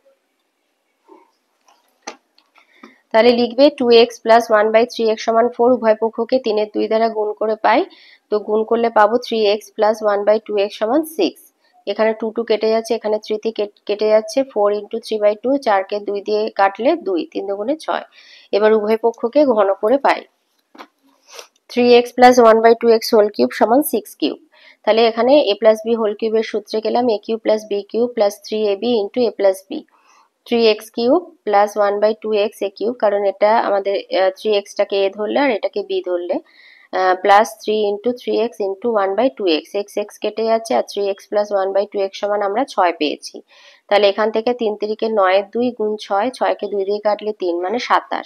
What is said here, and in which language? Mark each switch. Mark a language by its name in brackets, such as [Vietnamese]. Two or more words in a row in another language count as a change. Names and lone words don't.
[Bangla] তাহলে লিখবে [English] 2x plus 1/3x [Bangla] সমান 4, উভয় পক্ষকে 3-2 দ্বারা গুণ করে পাই, তো গুণ করলে পাবো [English] 3x plus 1/2x [Bangla] সমান 6। এখানে 2 2 কেটে যাচ্ছে, এখানে 3 3 কেটে যাচ্ছে, [English] 4 into 3/2, [Bangla] 4 কে 2 দিয়ে কাটলে 2, 3 দুগুণে 6। এবার উভয় পক্ষকে ঘন করে পাই। [English] 3x plus 1/2x whole cube [Bangla] সমান 6³ তাহলে এখানে [English] a plus b whole cube [Bangla] এর সূত্রে গেলাম [English] a cube plus b [Bangla] cube plus 3ab into a plus b। [English] 3x³ plus 1/2x a cube, [Bangla] কারণ এটা আমাদের 3x টাকে a ধরলে আর এটাকে b ধরলে [English] plus 3 into 3x into 1/2x, [Bangla] x কেটে যাচ্ছে আর [English] 3x plus 1/2x [Bangla] সমান আমরা 6 পেয়েছি। তাহলে এখান থেকে 3 তিরিকে 9 2 গুণ 6, 6কে 2 দিয়ে কাটলে 3 মানে 27।